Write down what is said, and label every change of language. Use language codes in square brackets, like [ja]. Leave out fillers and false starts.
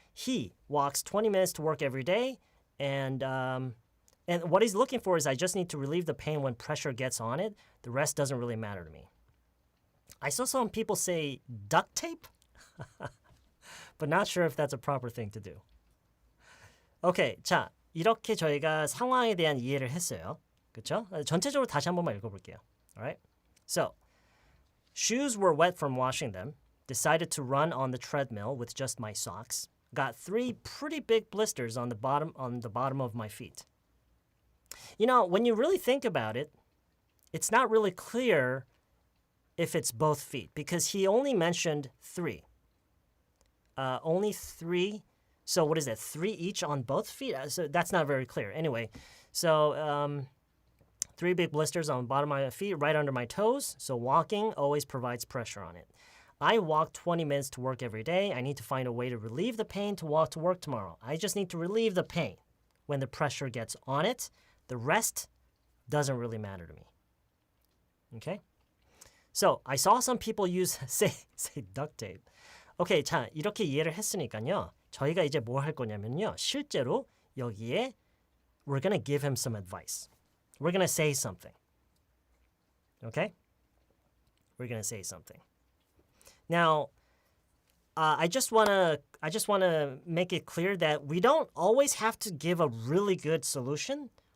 [en] He walks 20 minutes to work every day, and what he's looking for is I just need to relieve the pain when pressure gets on it. The rest doesn't really matter to me. I saw some people say duct tape, but not sure if that's a proper thing to do. [ko] 오케이, 자, 이렇게 저희가 상황에 대한 이해를 했어요. 그렇죠? 전체적으로 다시 한 번만 읽어볼게요. [en] Alright? So, shoes were wet from washing them. Decided to run on the treadmill with just my socks. Got 3 pretty big blisters on the bottom of my feet. You know, when you really think about it, it's not really clear if it's both feet because he only mentioned 3. Only 3. So what is that? 3 each on both feet? So that's not very clear. Anyway, so 3 big blisters on the bottom of my feet, right under my toes. So walking always provides pressure on it. I walk 20 minutes to work every day. I need to find a way to relieve the pain to walk to work tomorrow. I just need to relieve the pain when the pressure gets on it. The rest doesn't really matter to me. Okay? So I saw some people say duct tape. [ko] Okay, 자, 이렇게 이해를 했으니까요. 저희가 이제 뭐 할 거냐면요. 실제로 여기에 [en] we're going to give him some advice. We're going to say something. Okay? We're going to say something. Now, I just want to make it clear that we don't always have to give a really good solution.